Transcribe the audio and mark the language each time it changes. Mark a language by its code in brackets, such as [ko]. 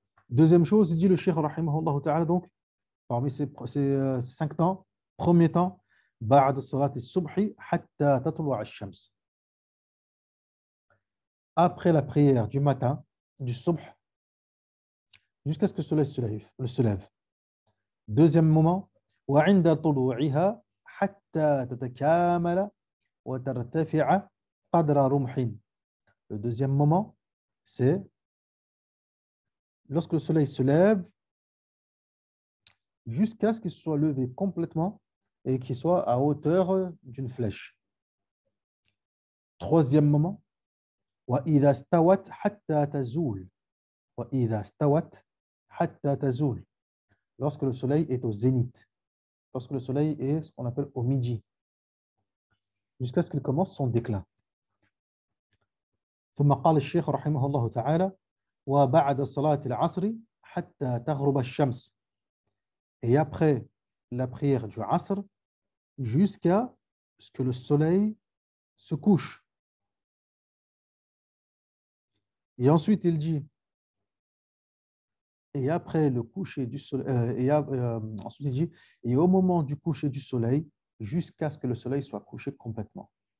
[fr] Deuxième chose, il dit le Cheikh rahimahullah ta'ala, donc parmi ces 5 temps, premier temps, [ar] بعد صلاة الصبح حتى تطلع الشمس. [fr] Après la prière du matin, du subh jusqu'à ce que le soleil se lève. Deuxième moment, [ar] وعند طلوعها حتى تتكامل وترتفع قدر رمح. Le deuxième moment, c'est lorsque le soleil se lève jusqu'à ce qu'il soit levé complètement et qu'il soit à hauteur d'une flèche. [fr] Troisième moment, [ar] وإذا استوت حتى تزول. وإذا استوت حتى تزول. [fr] Lorsque le soleil est au zénith, lorsque le soleil est ce qu'on appelle au midi, jusqu'à ce qu'il commence son déclin. [ar] ثم قال الشيخ رحمه الله تعالى وبعد صلاة العصر حتى تغرب الشمس. [fr] Et après la prière du Asr, jusqu'à ce que le soleil se couche. Et ensuite, il dit, et après le coucher du soleil, ensuite il dit, et au moment du coucher du soleil, jusqu'à ce que le soleil soit couché complètement.